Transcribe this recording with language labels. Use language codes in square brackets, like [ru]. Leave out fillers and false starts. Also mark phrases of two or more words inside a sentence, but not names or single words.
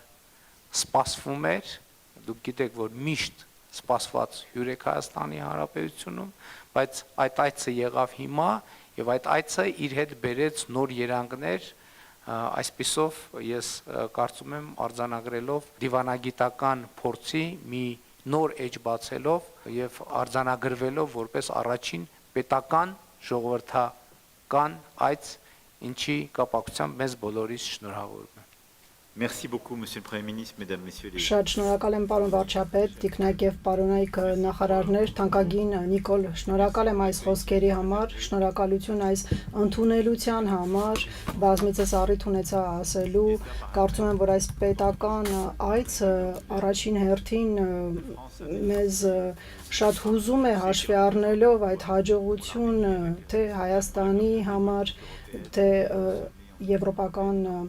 [hy] սպասվում էր, դուք գիտեք, որ միշտ սպասված հյուր եք Հայաստանի Հանրապետությունում, բայց այդ այցը եղավ հիմա եւ այդ այցը իր հետ բերեց նոր երանգներ, այսպիսով ես կարծում եմ արձանագրելով դիվանագիտական փորձի մի նոր էջ բացելով եւ արձանագրվելով որպես առաջին պետական ժողովրդական այց ինչի կապակցությամբ մեզ բոլորիս շնորհավորում եմ [fr] Merci beaucoup, Monsieur le Premier ministre, Mesdames, Messieurs les... [hy] Շատ շնորհակալ եմ պարոն վարչապետ, տիկնակ եւ պարոնայք նախարարներ, թանկագին Նիկոլ, շնորհակալ եմ այս խոսքերի համար, շնորհակալություն այս ընդունելության համար, բազմիցս առիթ ունեցա ասելու, կարծում եմ, որ այս պետական այցը առաջին հերթին մեզ շատ հուզում է հաշվի առնելով այդ հաջողությունը, թե Հայաստանի համար, թե եվրոպական